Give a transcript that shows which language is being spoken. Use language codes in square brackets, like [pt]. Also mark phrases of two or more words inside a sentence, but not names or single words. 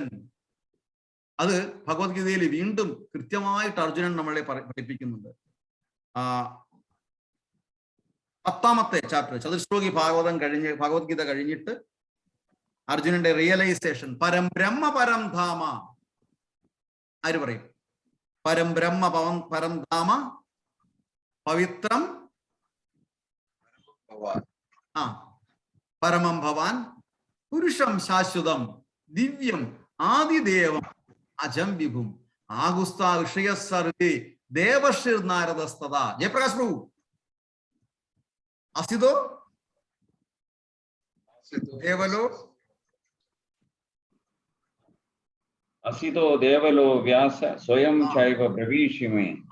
[ml] അത് ഭഗവത്ഗീതയിൽ വീണ്ടും കൃത്യമായിട്ട് അർജുനൻ നമ്മളെ പഠിപ്പിക്കുന്നുണ്ട്. 10-ാമത്തെ ചാപ്റ്റർ ചതുശ്ലോകി ഭഗവത്ഗീത കഴിഞ്ഞിട്ട് അർജുനന്റെ റിയലൈസേഷൻ. [sa] പരം ബ്രഹ്മ പരം ധാമ. [ml] ആര് പറയും? [sa] പരം ബ്രഹ്മ പരം ധാമ പവിത്രം പരമം ഭവാൻ പുരുഷം ശാശ്വതം ദിവ്യം ആദിദേവം അജം വിഭും ആഗുസ്ത ഋഷയ സർവേ ദേവർഷിർ നാരദസ്തത. ജയപ്രകാശ് പ്രഭു. അസിതോ ദേവലോ അസിതോ ദേവലോ വ്യാസ സ്വയം ചൈവ ബ്രവീഷിമേ.